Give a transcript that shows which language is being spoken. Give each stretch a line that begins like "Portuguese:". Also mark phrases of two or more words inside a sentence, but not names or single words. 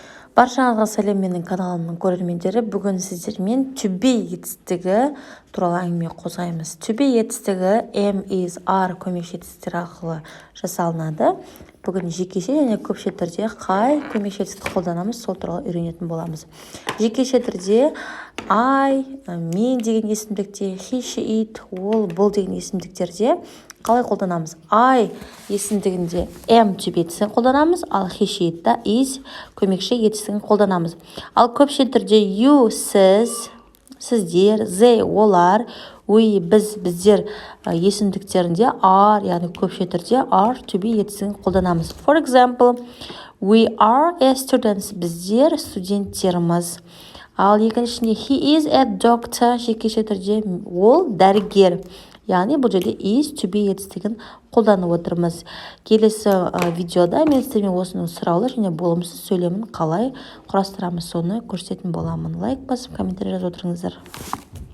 Kazakh: Баршаңызға сәлем, менің каналымның көрермендері. Бүгін сіздермен
English: to be
Kazakh: етістігі туралы әңгіме қозғаймыз.
English: To be
Kazakh: етістігі
English: am, is, are
Kazakh: көмекші етістіктер арқылы жасалынады. Бүгін жекеше және көпше түрде қай көмекші етістікті қолданамыз, сол туралы үйренетін боламыз. Жекеше түрде I, мен деген есімдікте,
English: he, she, it,
Kazakh: ол, бұл деген есімдіктерде қалай қолданамыз? I есімдігінде
English: am to be
Kazakh: етістігін қолданамыз, ал
English: he, she, it
Kazakh: та is көмекші етістігін қолданамыз. Ал көпше түрде you, сіз, сіздер, they, олар, we, біз, біздер есімдіктерінде are, яғни көпше түрде
English: are to be
Kazakh: етістігін қолданамыз.
English: For example, we are students,
Kazakh: біздер студенттерміз. Ал екіншісінде
English: he is a doctor,
Kazakh: жекеше түрде ол дәрігер. Яғни бұл жерде
English: is to be
Kazakh: етістігін қолданып отырмыз. Келесі видеода мен сіздермен осының сұраулы және болымсыз сөйлемін қалай құрастырамыз, соны көрсететін боламын. Лайк басып, комментарий жазып отырыңыздар.